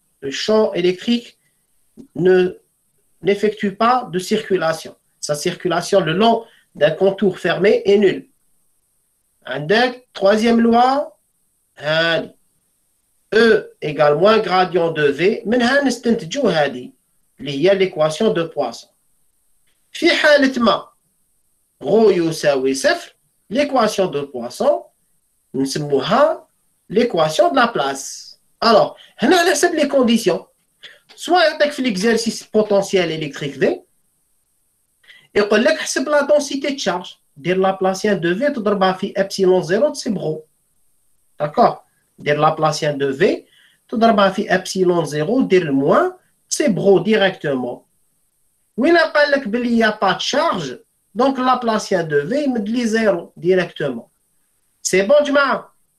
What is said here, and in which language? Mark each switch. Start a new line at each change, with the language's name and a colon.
French: Le champ électrique n'effectue pas de circulation. Sa circulation le long d'un contour fermé est nulle. Troisième loi, E égale moins gradient de V.
Arabic: منها نستنتجوا هذه اللي هي
French: l'équation de Poisson.
Arabic: في حالة ما ρ يساوي 0
French: l'équation de Poisson
Arabic: نسموها
French: l'équation de Laplace. Alors
Arabic: هنا على حسب
French: les conditions soit
Arabic: يعطيك في
French: l'exercice potentiel électrique V
Arabic: يقول لك حسب
French: la densité de charge دير Laplacien de V
Arabic: تضربها في
French: epsilon 0 تصيب ρ. d'accord دير Laplacien de V تضربها في epsilon 0
Arabic: دير الموان تصيب
French: ρ directement.
Arabic: وين قال لك بلي
French: y a pas de charge donc Laplacien de V
Arabic: يمد لي
French: 0 directement. C'est bon جماعة؟